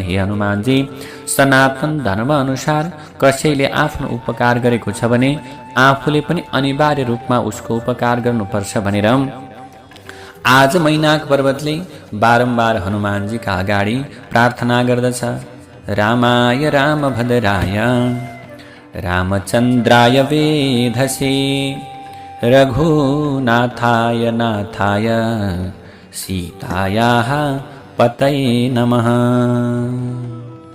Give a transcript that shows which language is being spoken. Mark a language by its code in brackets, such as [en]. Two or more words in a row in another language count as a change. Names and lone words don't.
[ne] हे हनुमानजी, सनातन धर्म अनुसार कसैले आफ्नो उपकार गरेको छ भने आफूले पनि अनिवार्य रूपमा उसको उपकार गर्नुपर्छ भनेर आज मैनाक पर्वतले बारम्बार हनुमानजीका अगाडि प्रार्थना गर्दछ। [sa] रामाय रामभद्राय रामचन्द्राय वेधसे रघुनाथाय नाथाय सीतायाः पतये नमः।